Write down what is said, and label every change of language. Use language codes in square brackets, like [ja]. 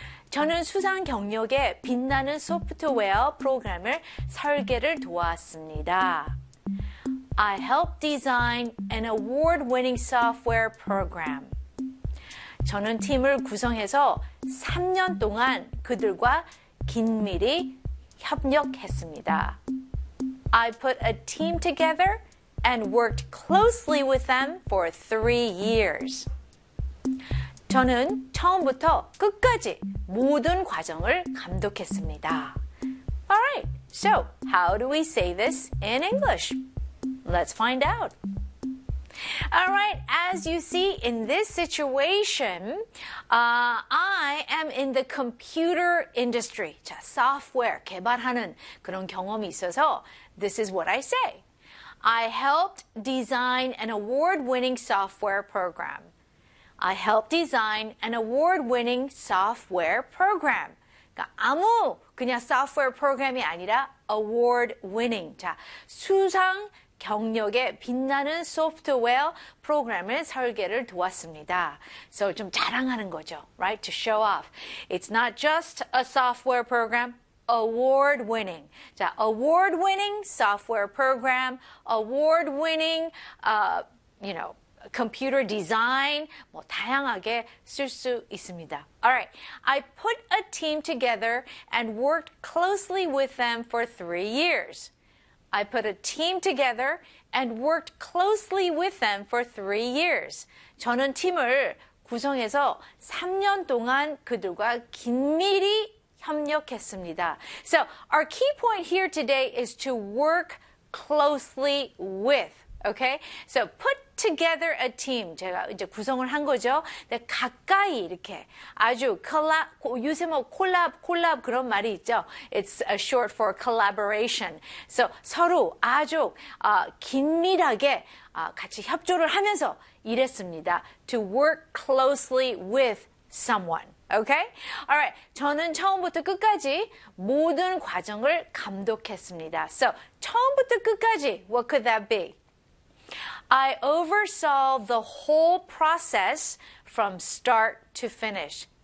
[ko] 저는 수상 경력에 빛나는 소프트웨어 프로그램을 설계를 도왔습니다. [en] I helped design an award-winning software program. [ko] 저는 팀을 구성해서 3년 동안 그들과 긴밀히 협력했습니다. [en] I put a team together and worked closely with them for 3 years. [ko] 저는 처음부터 끝까지 모든 과정을 감독했습니다. [en] All right, so how do we say this in English? Let's find out. All right, as you see in this situation, I am in the computer industry. 자, software [ko] 개발하는 그런 경험이 있어서 [en] this is what I say. I helped design an award-winning software program. I helped design an award-winning software program. [ko] 그러니까 아무 그냥 software program이 아니라 award-winning. 자, 수상 경력에 빛나는 소프트웨어 프로그램의 설계를 도왔습니다. [en] So [ko] 좀 자랑하는 거죠. [en] Right? To show off. It's not just a software program. Award-winning. 자, award-winning software program. Award-winning, computer design. [ko] 뭐 다양하게 쓸 수 있습니다. [en] All right. I put a team together and worked closely with them for 3 years. I put a team together and worked closely with them for 3 years. [ko] 저는 팀을 구성해서 3년 동안 그들과 긴밀히 협력했습니다. [en] So, our key point here today is to work closely with. Okay? So, put together a team. [ko] 제가 이제 구성을 한 거죠. 근데 가까이 이렇게 아주 요새 뭐 콜랍 그런 말이 있죠. [en] It's a short for collaboration. [ko] So 서로 아주 긴밀하게 같이 협조를 하면서 일했습니다. [en] To work closely with someone. Okay? Alright. [ko] 저는 처음부터 끝까지 모든 과정을 감독했습니다. [en] So [ko] 처음부터 끝까지 [en] what could that be? I oversaw the whole process from start to finish.